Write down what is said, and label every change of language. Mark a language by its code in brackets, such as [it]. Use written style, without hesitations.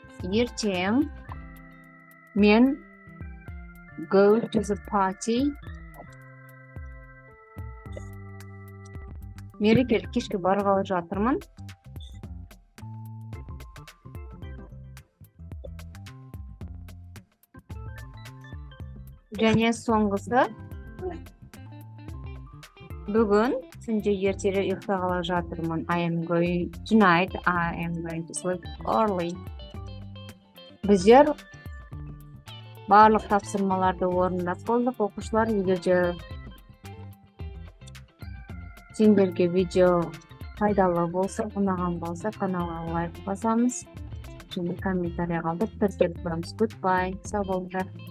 [kk] Ертең мен [en] go to the party. [kk] Мерекелік кешке барғалы жатырмын. Және соңғысы бүгін түнде ертелі ұйықтағалы жатырмын. [en] Tonight I am going to sleep early. [kk] Біздер барлық тапсырмаларды орындап болдық. Оқушылар, егер де сендерге видео пайдалы болса, ұнаған болса, каналға лайк басамыз. Және комментарий қалдырып, тіркеліп тұрамыз. [en] Goodbye. [kk] Сау болыңдар.